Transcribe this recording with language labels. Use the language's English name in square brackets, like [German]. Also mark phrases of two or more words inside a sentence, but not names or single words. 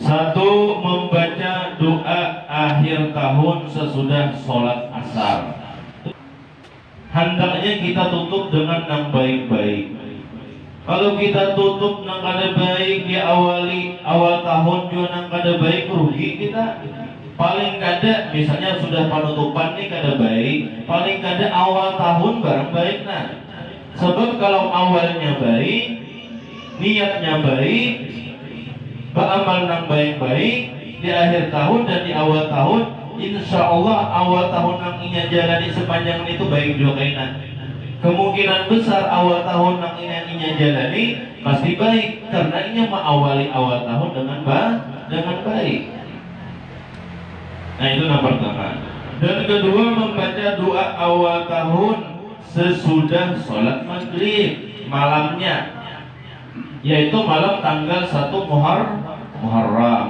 [Indonesian] Satu, membaca doa akhir tahun sesudah sholat asar. Hendaknya kita tutup dengan yang baik-baik. [Banjar] Kalau kita tutup nang kada baik di awal tahun juga nang kada baik, rugi kita. Paling kada misalnya sudah penutupan nih kada baik, paling kada awal tahun barang baik nah. Sebab kalau awalnya baik, niatnya baik, beramal nang baik-baik di akhir tahun dan di awal tahun, [Arabic] إن شاء الله [Banjar] awal tahun nang inya jalani sepanjang itu baik juga kainan. Kemungkinan besar awal tahun nang inya jalani pasti baik karena inya mengawali awal tahun dengan baik. [Indonesian] Nah itu yang pertama. Dan kedua, membaca doa awal tahun sesudah sholat maghrib malamnya, yaitu malam tanggal 1 Muharram.